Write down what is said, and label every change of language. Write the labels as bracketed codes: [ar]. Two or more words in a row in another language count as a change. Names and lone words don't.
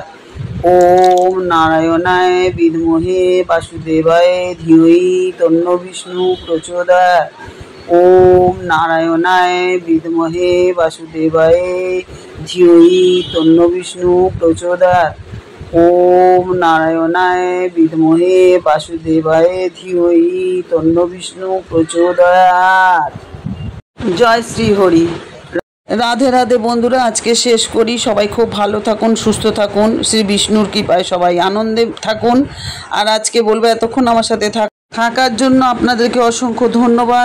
[sa] ওম নারায়ণায় বিদ্মহে বাসুদেবায় ধীমহি তন্নো বিষ্ণু প্রচোদয়াৎ। ওম নারায়ণায় বিদ্মহে বাসুদেবায় ধীমহি তন্নো বিষ্ণু প্রচোদয়াৎ। ওম নারায়ণায় বিদ্মহে বাসুদেবায় ধীমহি তন্নো বিষ্ণু প্রচোদয়াৎ। [bn] জয় শ্রী হরি। রাধে রাধে বন্ধুরা, আজকে শেষ করি। সবাই খুব ভালো থাকুন, সুস্থ থাকুন, শ্রী বিষ্ণুর কৃপায় সবাই আনন্দে থাকুন। আর আজকে বলবো এতক্ষণ আমার সাথে থাকার জন্য আপনাদেরকে অসংখ্য ধন্যবাদ।